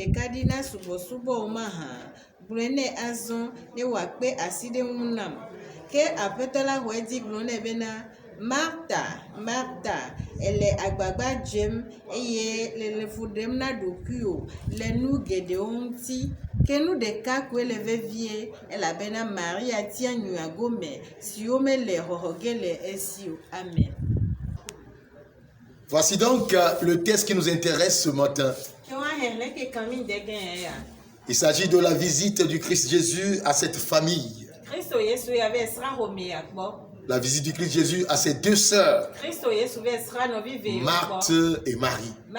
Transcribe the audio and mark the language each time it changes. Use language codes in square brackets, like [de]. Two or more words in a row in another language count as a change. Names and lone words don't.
[ee] ɖeka ɖi na subɔsubɔ mahã gblɔe nɛ azɔ ne wòakpe asi ɖe ŋu nam ke aƒetɔ la xɔ edzi gblɔ nɛ bena Marta, Marta, ele agbagba dzem eye le fu ɖem na ɖokuiwo le nu geɖewo ŋuti ke nu ɖeka koe le vevie elabena Maria tia nyuia gome siwo mele xɔxɔ ge le esi o. Amen. [fr] Voici donc le texte qui nous intéresse ce matin. Il s'agit de la visite du Christ Jésus à cette famille. La visite du Christ Jésus à ses deux sœurs, Marthe et Marie.